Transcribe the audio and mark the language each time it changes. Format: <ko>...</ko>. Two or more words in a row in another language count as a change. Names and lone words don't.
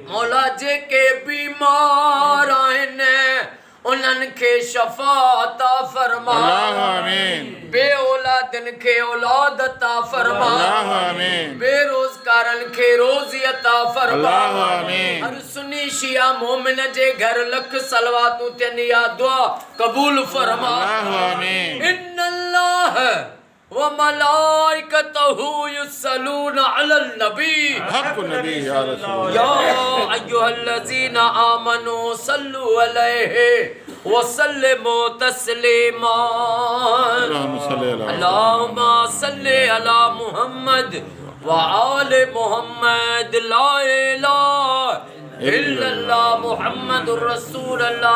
<sd>मौला जेके बीमार आहिनि उन्हनि खे शफा अता फरमा। आमीन। बे औलादनि खे औलाद अता फरमा। आमीन। बेरोजगारनि खे रोज़ी अता फरमा। आमीन। हर सुन्नी शिया मोमिन जे घर लख सलवातूं थियनि या दुआ कबूल फरमा। आमीन।</sd> <ar>إن الله وملائكته يصلون على النبي حق نبي يا رسول يا أيها الذين آمنوا صلوا عليه وسلموا تسليما. اللهم صل على محمد وآل محمد. لا إله إلا الله محمد رسول الله.</ar>